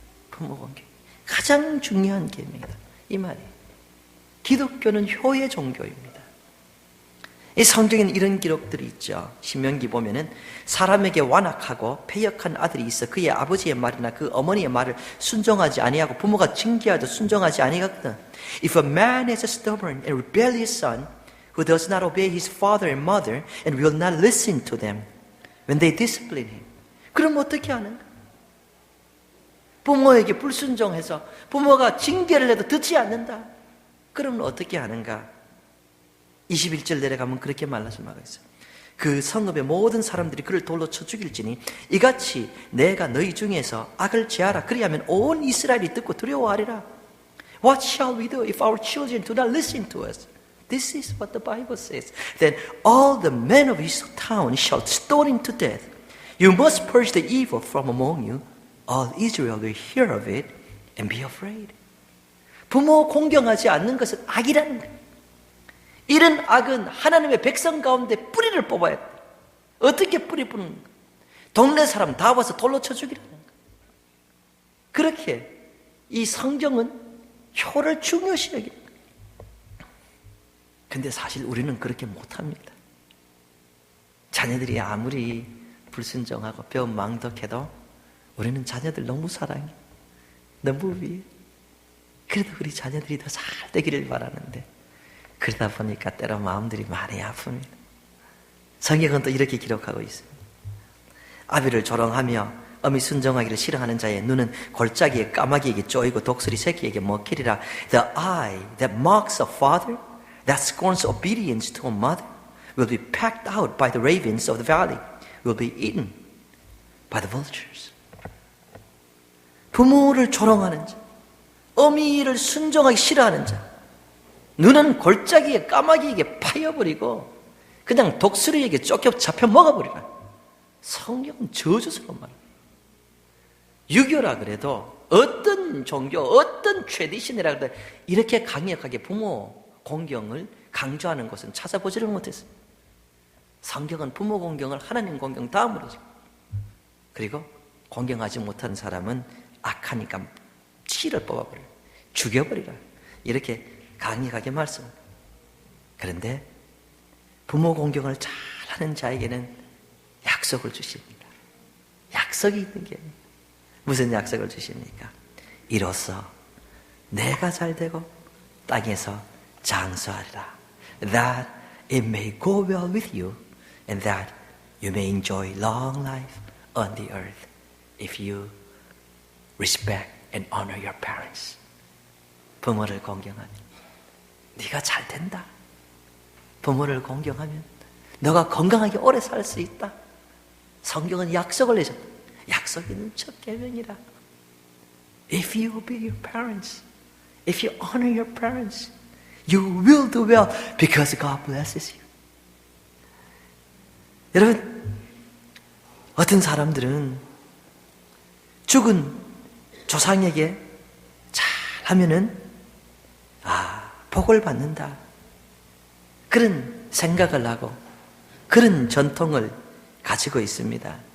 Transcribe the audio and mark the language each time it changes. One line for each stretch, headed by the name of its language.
Korean: 부모 공경 가장 중요한 계명이다 이 말이에요. 기독교는 효의 종교입니다. 이 성경에는 이런 기록들이 있죠. 신명기 보면은 사람에게 완악하고 패역한 아들이 있어 그의 아버지의 말이나 그 어머니의 말을 순종하지 아니하고 부모가 징계하도 순종하지 아니하거든.
English: If a man has a stubborn and rebellious son who does not obey his father and mother and will not listen to them when they discipline him.
Korean: 그럼 어떻게 하는가? 부모에게 불순종해서 부모가 징계를 해도 듣지 않는다. 그러면 어떻게 하는가? 21절 내려가면 그렇게 말씀하고 있어요. 그 성읍의 모든 사람들이 그를 돌로 쳐 죽일지니 이같이 내가 너희 중에서 악을 제하라. 그리하면 온 이스라엘이 듣고 두려워하리라.
English: What shall we do if our children do not listen to us? This is what the Bible says. Then all the men of his town shall stone him to death. You must purge the evil from among you. All Israel will hear of it and be afraid.
Korean: 부모 공경하지 않는 것은 악이라는 거예요. 이런 악은 하나님의 백성 가운데 뿌리를 뽑아야 돼. 어떻게 뿌리 뽑는 거야? 동네 사람 다 와서 돌로 쳐 죽이라는 거야. 그렇게 이 성경은 효를 중요시 여기는 거예요. 근데 사실 우리는 그렇게 못합니다. 자녀들이 아무리 불순종하고 배은망덕해도 우리는 자녀들 너무 사랑해. 너무 위해. 그래도 우리 자녀들이 더 잘 되기를 바라는데 그러다 보니까 때로 마음들이 많이 아픕니다. 성경은 또 이렇게 기록하고 있습니다. 아비를 조롱하며 어미 순종하기를 싫어하는 자의 눈은 골짜기에 까마귀에게 쪼이고 독수리 새끼에게 먹히리라.
English: The eye that mocks a father, that scorns obedience to a mother, will be packed out by the ravens of the valley, will be eaten by the vultures.
Korean: 부모를 조롱하는 자, 어미를 순종하기 싫어하는 자, 눈은 골짜기에 까마귀에게 파여버리고 그냥 독수리에게 쫓겨 잡혀 먹어버리라. 성경은 저주스러운 말이에요. 유교라 그래도 어떤 종교, 어떤 트래디션이라 그래도 이렇게 강력하게 부모 공경을 강조하는 것은 찾아보지를 못했습니다. 성경은 부모 공경을 하나님 공경 다음으로 그리고 공경하지 못한 사람은 악하니까 치를 뽑아버려 죽여버리라 이렇게 강력하게 말씀합니다. 그런데 부모 공경을 잘하는 자에게는 약속을 주십니다. 약속이 있는 게 무슨 약속을 주십니까? 이로써 내가 잘되고 땅에서 장수하리라.
English: That it may go well with you and that you may enjoy long life on the earth if you respect and honor your parents.
Korean: 부모를 공경하면 네가 잘 된다. 부모를 공경하면 너가 건강하게 오래 살 수 있다. 성경은 약속을 내셨다. 약속 있는 첫 계명이라.
English: If you obey your parents, if you honor your parents, you will do well because God blesses you.
Korean: 여러분, 어떤 사람들은 죽은 조상에게 잘하면은 복을 받는다. 그런 생각을 하고 그런 전통을 가지고 있습니다.